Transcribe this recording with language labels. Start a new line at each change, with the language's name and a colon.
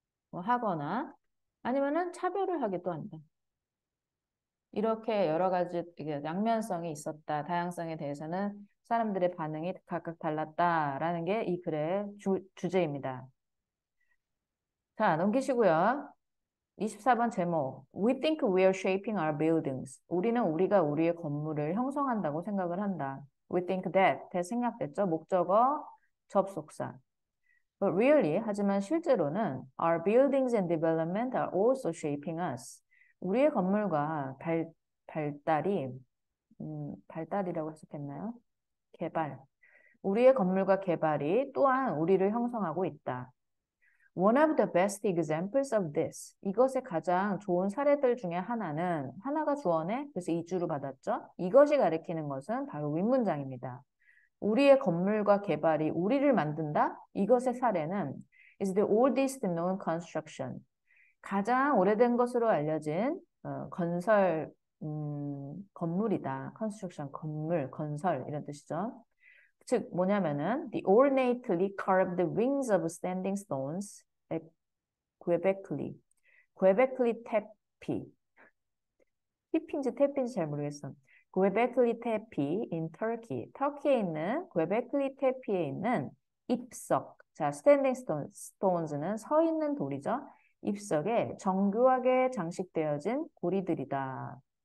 Korean: 뭐 하거나 아니면은 차별을 하기도 한다. 이렇게 여러 가지 양면성이 있었다. 다양성에 대해서는 사람들의 반응이 각각 달랐다라는 게 이 글의 주제입니다. 자, 넘기시고요. 24번 제목.
English: We think we are shaping our buildings.
Korean: 우리는 우리가 우리의 건물을 형성한다고 생각을 한다.
English: We think that.
Korean: 생략됐죠? 목적어, 접속사.
English: But really,
Korean: 하지만 실제로는
English: our buildings and development are also shaping us.
Korean: 우리의 건물과 발달이, 발달이라고 해석했나요? 개발. 우리의 건물과 개발이 또한 우리를 형성하고 있다.
English: One of the best examples of this.
Korean: 이것의 가장 좋은 사례들 중에 하나가 주어네. 그래서 이 주로 받았죠. 이것이 가리키는 것은 바로 윗문장입니다. 우리의 건물과 개발이 우리를 만든다? 이것의 사례는
English: is the oldest known construction.
Korean: 가장 오래된 것으로 알려진 건설 건물이다. construction 건설 이런 뜻이죠. 즉 뭐냐면은
English: the ornately carved wings of standing stones at Göbekli Tepe.
Korean: 티피인지 태피인지 잘 모르겠어. Göbekli Tepe in Turkey. 터키에 있는 Göbekli Tepe에 있는 입석. 자, standing stones는 서 있는 돌이죠. 입석에 정교하게 장식되어진 고리들이다.